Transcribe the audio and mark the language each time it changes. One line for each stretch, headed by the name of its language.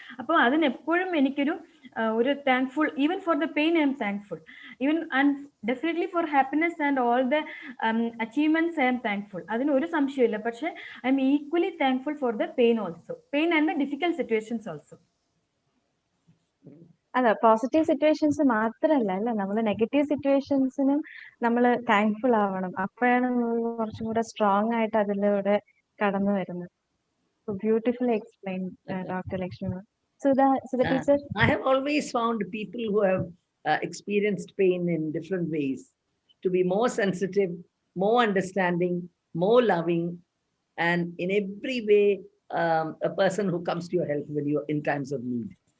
English: അപ്പോൾ അതിനെപ്പോഴും എനിക്കൊരു thankful, even for the pain I am thankful, even and definitely for happiness and all the achievements I am thankful. അതിന് ഒരു സംശയമില്ല. പക്ഷെ I am equally thankful for the pain and the difficult situations also.
Malayalam: അതെ, positive situations മാത്രമല്ല അല്ലെ, നമ്മൾ negative സിറ്റുവേഷൻസിനും നമ്മൾ thankful ആവണം. അപ്പോഴാണ് നമ്മൾ കുറച്ചും കൂടെ സ്ട്രോങ് ആയിട്ട് അതിലൂടെ കടന്നു വരുന്നത്. Beautifully explain doctor Lakshmi.
English: Sudha teacher? I have always found people who have experienced pain in different ways to be more sensitive, more understanding, more loving, and in every way a person who comes to your help when you're in times of need.